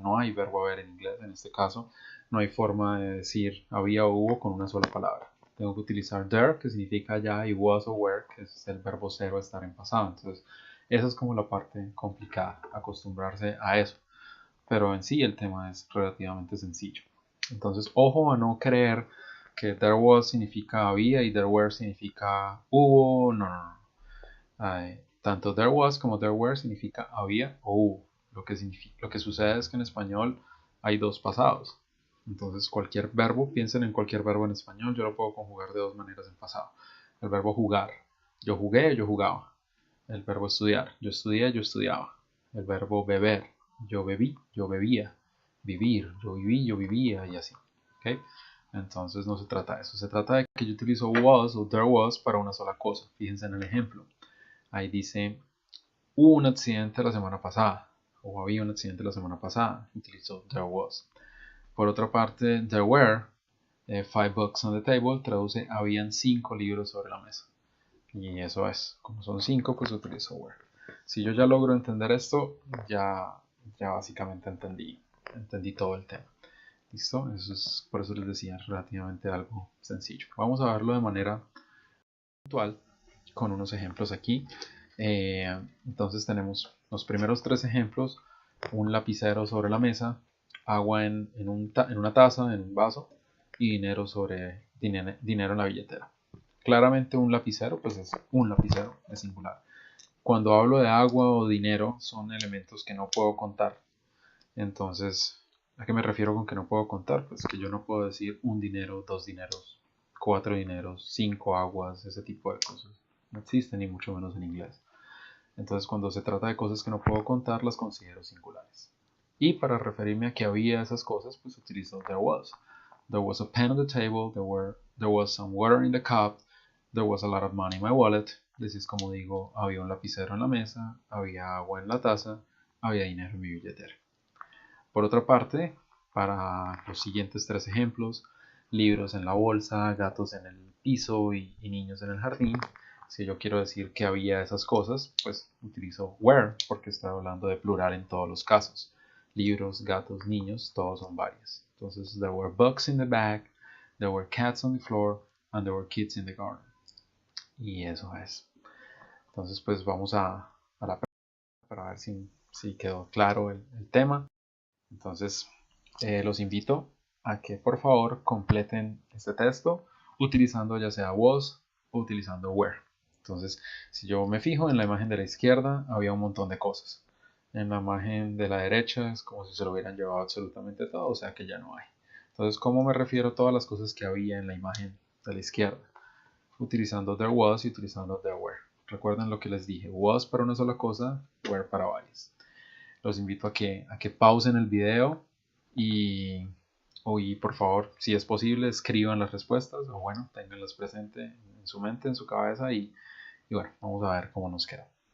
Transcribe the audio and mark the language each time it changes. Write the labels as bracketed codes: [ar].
[es] No hay verbo haber en inglés en este caso. No hay forma de decir había o hubo con una sola palabra. Tengo que utilizar there, que significa ya, y was o were, que es el verbo ser o estar en pasado. Entonces, esa es como la parte complicada, acostumbrarse a eso. Pero en sí el tema es relativamente sencillo. Entonces, ojo a no creer que there was significa había y there were significa hubo. No, no, no. Tanto there was como there were significa había o hubo. Lo que sucede es que en español hay dos pasados. Entonces, cualquier verbo, piensen en cualquier verbo en español, yo lo puedo conjugar de dos maneras en pasado. El verbo jugar. Yo jugué, yo jugaba. El verbo estudiar. Yo estudié, yo estudiaba. El verbo beber. Yo bebí, yo bebía. Vivir. Yo viví, yo vivía y así. ¿Okay? Entonces no se trata de eso. Se trata de que yo utilizo was o there was para una sola cosa. Fíjense en el ejemplo. Ahí dice, hubo un accidente la semana pasada. O había un accidente la semana pasada. Utilizo there was. Por otra parte, [en] there were 5 books on the table. [es] Traduce, habían 5 libros sobre la mesa. Y eso es, como son 5, pues utilizo where. Si yo ya logro entender esto, ya básicamente entendí todo el tema. ¿Listo? Eso es, por eso les decía, relativamente algo sencillo. Vamos a verlo de manera puntual con unos ejemplos aquí. Entonces tenemos los primeros 3 ejemplos: un lapicero sobre la mesa, agua en una taza, en un vaso, y dinero en la billetera. Claramente un lapicero, pues es un lapicero, es singular. Cuando hablo de agua o dinero, son elementos que no puedo contar. Entonces, ¿a qué me refiero con que no puedo contar? Pues que yo no puedo decir un dinero, dos dineros, cuatro dineros, cinco aguas, ese tipo de cosas. No existen, ni mucho menos en inglés. Entonces, cuando se trata de cosas que no puedo contar, las considero singulares. Y para referirme a que había esas cosas, pues utilizo there was. [en] There was a pen on the table, there was some water in the cup, there was a lot of money in my wallet. [es] Así es como digo, había un lapicero en la mesa, había agua en la taza, había dinero en mi billetera. Por otra parte, para los siguientes 3 ejemplos, libros en la bolsa, gatos en el piso y niños en el jardín, si yo quiero decir que había esas cosas, pues utilizo were, porque estoy hablando de plural en todos los casos. Libros, gatos, niños, todos son varios. Entonces, [en] there were books in the bag, there were cats on the floor, and there were kids in the garden. [es] Y eso es. Entonces, pues vamos a la para ver si quedó claro el tema. Entonces, los invito a que por favor completen este texto utilizando ya sea was o utilizando were. Entonces, si yo me fijo en la imagen de la izquierda, había un montón de cosas. En la imagen de la derecha es como si se lo hubieran llevado absolutamente todo, o sea que ya no hay. Entonces, ¿cómo me refiero a todas las cosas que había en la imagen de la izquierda? Utilizando there was y utilizando there were. Recuerden lo que les dije, was para una sola cosa, were para varias. Los invito a que pausen el video y, y por favor, si es posible, escriban las respuestas o bueno, tenganlas presente en su mente, en su cabeza y bueno, vamos a ver cómo nos queda.